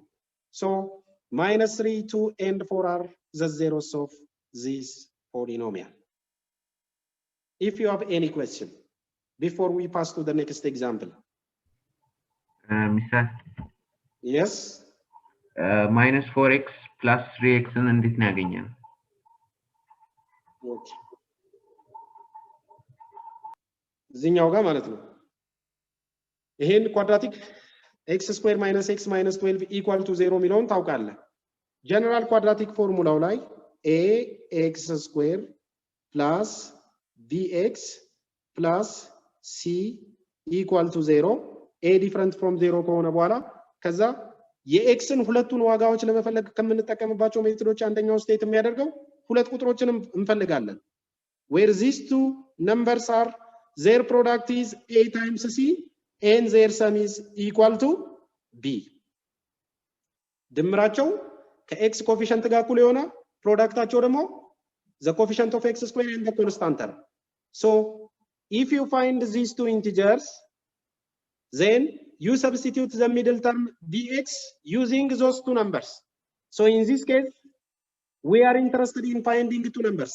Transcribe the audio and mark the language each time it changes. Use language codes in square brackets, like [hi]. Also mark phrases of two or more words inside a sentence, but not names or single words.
[en] So minus 3, 2, and 4 are the zeros of this polynomial. If you have any question, before we pass to the next example. Mr. Yes? Minus 4x plus 3x [am] እንዴት እናገኛለን? እዚህኛው ጋር ማለት ነው። ይሄን [en] quadratic x square minus x minus 12 equal to 0 [am] የሚለውን ታውቃለህ። [en] general quadratic [am] ፎርሙላው ላይ [en] ax square plus bx plus c equal to 0 a different from 0 [am] ከሆነ በኋላ ከዛ የኤክስን ሁለቱን ዋጋዎች ለመፈለግ ከምንጠቀምባቸው ሜትዶች አንደኛው ስቴት የሚያደርገው ሁለት ቁጥሮችንም እንፈልጋለን። [en] where these two numbers are their product is a times c and their sum is equal to b. [am] ድምራቸው ከኤክስ ኮኤፊሽንት ጋር እኩል የሆነ ፕሮዳክታቸው ደግሞ [en] the coefficient of x squared and the constant term. So if you find these two integers, then you substitute the middle term bx using those two numbers. So in this case, we are interested in finding two numbers.